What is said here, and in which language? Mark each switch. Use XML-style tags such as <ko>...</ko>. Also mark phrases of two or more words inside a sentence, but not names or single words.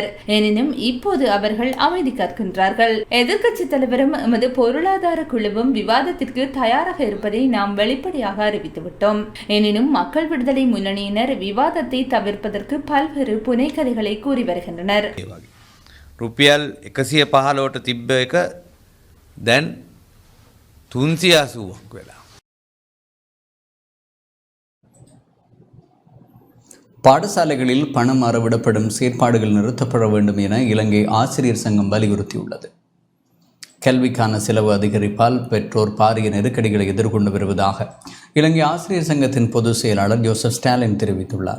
<ta>எனினும் இப்போது அவர்கள் அமைதி காக்கின்றார்கள். எதிர்க்கட்சி தலைவரும் எமது பொருளாதார குழுவும் விவாதத்திற்கு தயாராக இருப்பதை நாம் வெளிப்படையாக அறிவித்துவிட்டோம். எனினும் மக்கள் விடுதலை முன்னணியினர் விவாதத்தை தவிர்ப்பதற்கு பல்வேறு புனைகதைகளை கூறி வருகின்றனர்.</ta> <si>රුපියල් 115ට තිබ්බ එක දැන් 380ක් වෙලා.</si> <ta>பாடசாலைகளில் பணம் அறவிடப்படும் செயற்பாடுகள் நிறுத்தப்பட வேண்டும் என இலங்கை ஆசிரியர் சங்கம் வலியுறுத்தியுள்ளது. கல்விக்கான செலவு அதிகரிப்பால் பெற்றோர் பாரிய நெருக்கடிகளை எதிர்கொண்டு வருவதாக இலங்கை ஆசிரியர் சங்கத்தின் பொதுச் செயலாளர் ஜோசப் ஸ்டாலின் தெரிவித்துள்ளார்.</ta>